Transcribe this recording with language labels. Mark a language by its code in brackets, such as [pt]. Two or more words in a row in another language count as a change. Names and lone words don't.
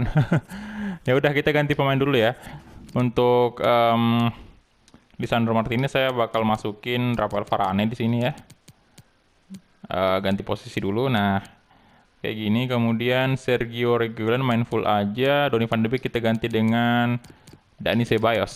[id] Ya udah, kita ganti pemain dulu ya. Untuk Lisandro Martinez saya bakal masukin Rafael Varane di sini ya. Ganti posisi dulu. Nah, kayak gini. Kemudian Sergio Reguilon main full aja. Donny van de Beek kita ganti dengan Dani Ceballos.